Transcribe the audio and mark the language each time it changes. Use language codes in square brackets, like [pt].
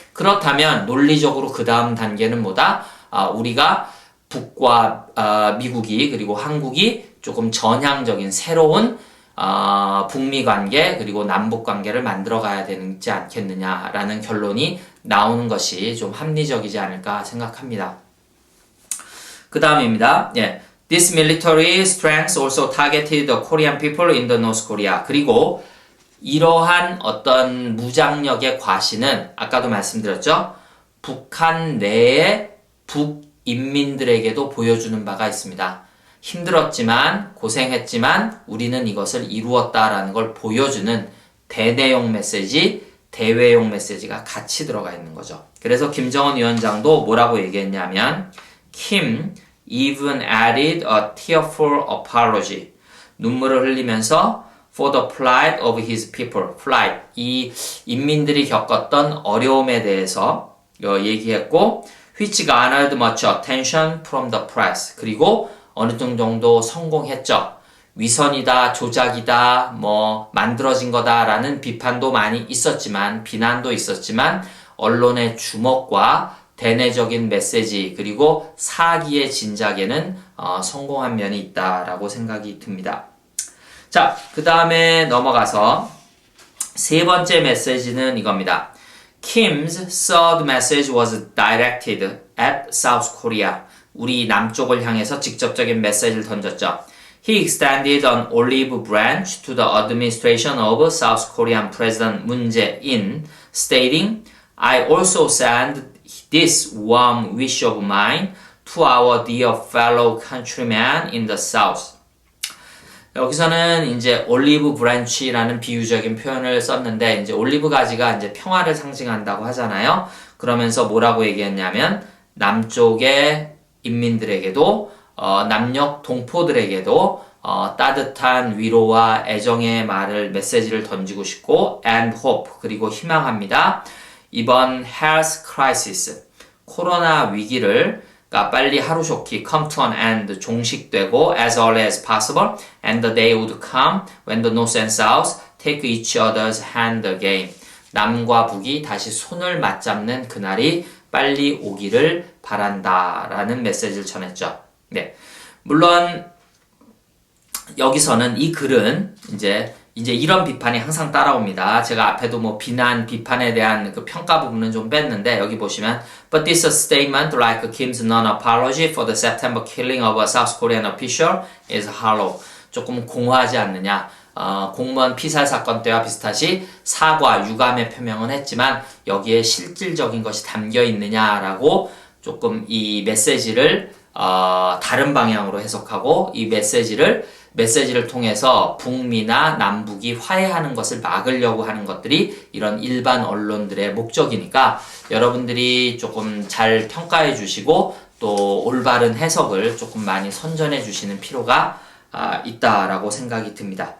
[ko] 그렇다면 논리적으로 그 다음 단계는 뭐다? 우리가 북과 미국이 그리고 한국이 조금 전향적인 새로운 북미 관계 그리고 남북 관계를 만들어 가야 되지 않겠느냐라는 결론이 나오는 것이 좀 합리적이지 않을까 생각합니다. 그 다음입니다. 예. [en] This military strength also targeted the Korean people in the North Korea. [ko] 그리고 이러한 어떤 무장력의 과시는 아까도 말씀드렸죠. 북한 내의 북인민들에게도 보여주는 바가 있습니다. 힘들었지만 고생했지만 우리는 이것을 이루었다라는 걸 보여주는 대내용 메시지, 대외용 메시지가 같이 들어가 있는 거죠. 그래서 김정은 위원장도 뭐라고 얘기했냐면 [en] Kim even added a tearful apology. [ko] 눈물을 흘리면서 [en] for the plight of his people. plight. [ko] 이 인민들이 겪었던 어려움에 대해서 얘기했고 [en] which garnered much attention from the press. [ko] 그리고 어느 정도 성공했죠. 위선이다, 조작이다, 만들어진 거다라는 비판도 많이 있었지만, 비난도 있었지만, 언론의 주목과 대내적인 메시지, 그리고 사기의 진작에는 성공한 면이 있다라고 생각이 듭니다. 자, 그 다음에 넘어가서 세 번째 메시지는 이겁니다. [en] Kim's third message was directed at South Korea. [ko] 우리 남쪽을 향해서 직접적인 메시지를 던졌죠. [en] He extended an olive branch to the administration of South Korean President Moon Jae-in, stating, I also send this warm wish of mine to our dear fellow countrymen in the South. [ko] 여기서는 이제 올리브 브랜치라는 비유적인 표현을 썼는데 이제 올리브 가지가 이제 평화를 상징한다고 하잖아요. 그러면서 뭐라고 얘기했냐면 남쪽의 인민들에게도 남녘 동포들에게도 따뜻한 위로와 애정의 메시지를 던지고 싶고 [en] and hope [ko] 그리고 희망합니다. 이번 [en] health crisis [ko] 코로나 위기를 빨리 하루속히 [en] come to an end [ko] 종식되고 [en] as early as possible and the day would come when the north and south take each other's hand again. [ko] 남과 북이 다시 손을 맞잡는 그날이 빨리 오기를 바란다라는 메시지를 전했죠. 네. 물론 여기서는 이 글은 이제 이제 이런 비판이 항상 따라옵니다. 제가 앞에도 뭐 비난, 비판에 대한 그 평가 부분은 좀 뺐는데 여기 보시면 [en] But this statement like Kim's non-apology for the September killing of a South Korean official is hollow. [ko] 조금 공허하지 않느냐. 공무원 피살 사건 때와 비슷하시 사과, 유감의 표명은 했지만 여기에 실질적인 것이 담겨 있느냐라고 조금 이 메시지를 다른 방향으로 해석하고 이 메시지를 통해서 북미나 남북이 화해하는 것을 막으려고 하는 것들이 이런 일반 언론들의 목적이니까 여러분들이 조금 잘 평가해 주시고 또 올바른 해석을 조금 많이 선전해 주시는 필요가 있다라고 생각이 듭니다.